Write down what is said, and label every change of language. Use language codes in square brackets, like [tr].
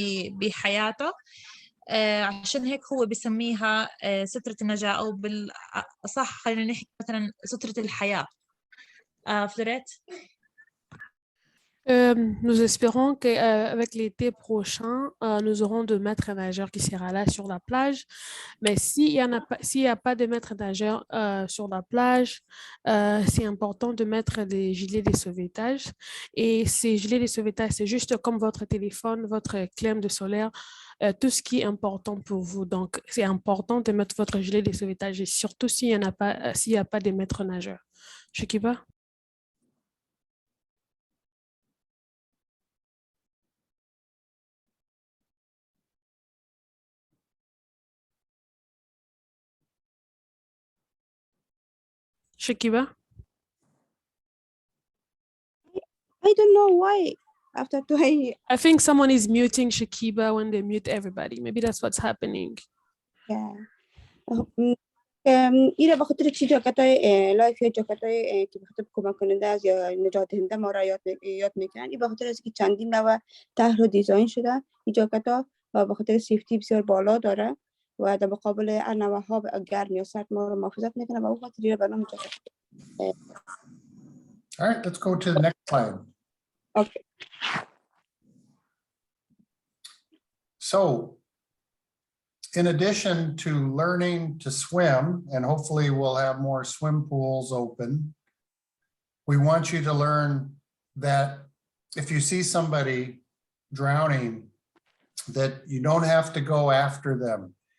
[ar] بحياته عشان هيك هو بسميها سترة النجاة أو بالأصح خلينا نحكي مثلا سترة الحياة فلوريت [fr] Nous espérons qu'avec l'été prochain, nous aurons de maîtres nageurs qui sera là sur la plage. Mais s'il n'y a pas de maîtres nageurs sur la plage, c'est important de mettre des gilets de sauvetage. Et ces gilets de sauvetage, c'est juste comme votre téléphone, votre clim de solaire, tout ce qui est important pour vous. Donc, c'est important de mettre votre gilet de sauvetage et surtout s'il n'y a pas de maîtres nageurs. [en] Shekiba? Shekiba? I don't know why after I think someone is muting Shekiba when they mute everybody. Maybe that's what's happening. Yeah. [fa] ایره به خاطر چی جاکتای لایف یا جاکتای که به خاطر کمک کننده از یا نجات دهنده ما را یاد میکنن این به خاطر از که چندین نوع طرح و دیزاین شده این جاکتا به خاطر سیفتی بسیار بالا داره و در مقابل انواع ها گرم یا سرد ما رو محافظت میکنه و اون خاطر ایره به نام جاکت. [en] All right, let's go to the next slide. Okay. So, in addition to learning to swim, and hopefully we'll have more swim pools open, we want you to learn that if you see somebody drowning, that you don't have to go after them.